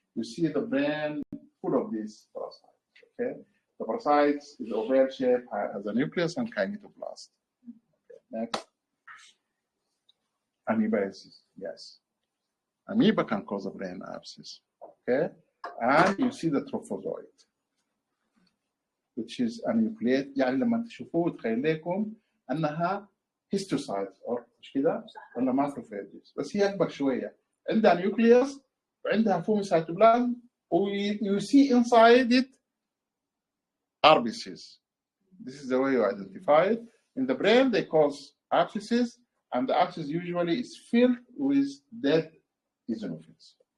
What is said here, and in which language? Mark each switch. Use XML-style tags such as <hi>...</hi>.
<en>You see the brain full of these parasites. Okay, the parasites is oval shape, has a nucleus and kinetoplast. Okay. Next, amoebiasis. Yes, amoeba can cause a brain abscess. Okay, and you see the trophozoite, which is a nucleate.</en> <ar>يعني لما تشوفوه تخيل لكم أنها هيستوسايتس أو مش كده ولا ماكروفاجز، بس هي أكبر شوية. عندها نيوكليوس وعندها فومي سيتوبلازم</ar> <en>you see inside it RBCs. This is the way you identify it. In the brain, they cause abscesses, and the abscess usually is filled with dead eosinophils.</en>